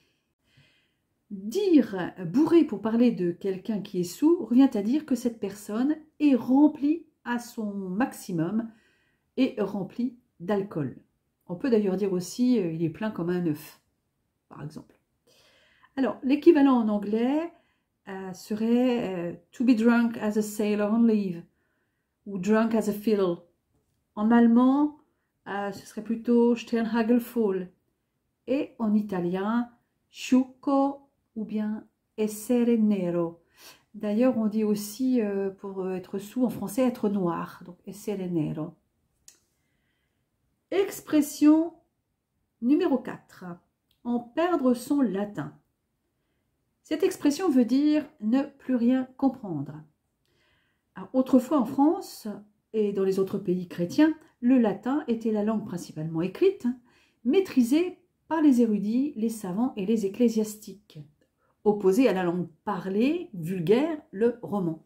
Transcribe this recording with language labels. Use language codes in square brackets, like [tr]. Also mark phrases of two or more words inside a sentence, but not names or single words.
[fr] Dire bourré pour parler de quelqu'un qui est saoul revient à dire que cette personne est remplie à son maximum et remplie d'alcool. On peut d'ailleurs dire aussi il est plein comme un œuf, par exemple. Alors, l'équivalent en anglais serait [en] to be drunk as a sailor on leave [fr] ou [en] drunk as a fiddle. [fr] En allemand, ce serait plutôt [de] Sternhagel voll. [fr] Et en italien, sciucco ou bien [it] essere nero. [fr] D'ailleurs, on dit aussi, pour être saoul en français, être noir. Donc, [it] essere nero. [fr] Expression numéro 4. En perdre son latin. Cette expression veut dire ne plus rien comprendre. Alors, autrefois en France et dans les autres pays chrétiens, le latin était la langue principalement écrite, maîtrisée par les érudits, les savants et les ecclésiastiques, opposée à la langue parlée, vulgaire, le roman.